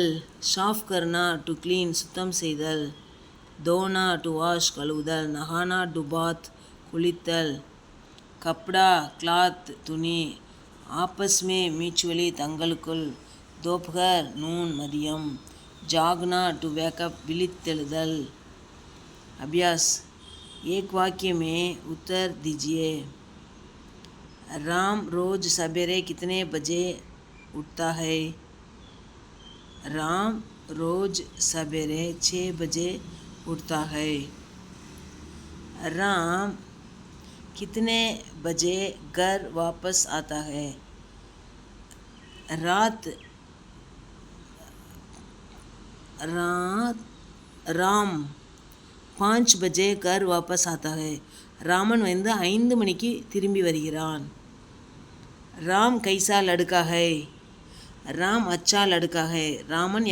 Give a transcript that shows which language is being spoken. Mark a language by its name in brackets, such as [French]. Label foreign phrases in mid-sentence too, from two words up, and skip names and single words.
[Hindi] साफ़ करना [English] to clean [Tamil] சுத்தம் செய்தல். தோனா [English] to wash [Tamil] கழுவுதல். நஹானா [English] to bath [Tamil] குளித்தல். கப்டா கிளாத் துணி. [Hindi] आपस में [Tamil] மியூச்சுவலி தங்களுக்குள். தோப்கர் நூன் மதியம். [Hindi] जागना [English] to wake up [Hindi] विलित्तेलुदल. अभ्यास एक वाक्य में उत्तर दीजिए. राम रोज सवेरे कितने बजे उठता है? राम रोज सवेरे 6 बजे उठता है. राम कितने बजे घर वापस आता है? राम 5 बजे घर वापस आता है. [Tamil] ராமன் 5 மணிக்கு திரும்பி வருகிறான். [Hindi] राम कैसा लड़का है. राम अच्छा लड़का है.